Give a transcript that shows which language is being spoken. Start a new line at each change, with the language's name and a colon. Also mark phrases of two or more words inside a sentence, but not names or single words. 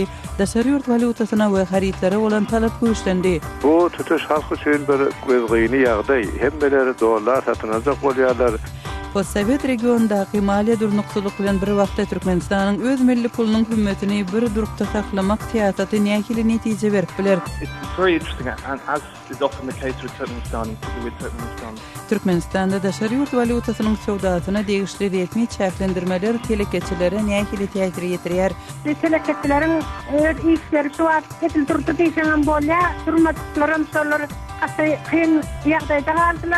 Turkmen: Daşary ýurt valutasyna we haritlara bolan talap güýçlendi. Bu tutuş halk üçin bir gözgýyny ýagdaý. Hemmeleri dollar satynajak bolýarlar. Postsovet regionundaky maliýe durnukçylyk bilen bir wagtda Türkmenistanyň öz milli pulunyň hümmetini bir durukda saklamak siýasaty nähili netije berip biler.
English: It's very interesting, and as is often the case with Turkmenistan,
Turkmen: Türkmenistanda daşary ýurt valutasynyň sowdasyna degişli resmi çäklendirmeler telekeçilere nähili täsir ýetirýär. Telekeçileriň öz işleri şu wagt etil turdy diýsen bolýa, durmadyklaryň şolar kyn ýagdaýda galdylar.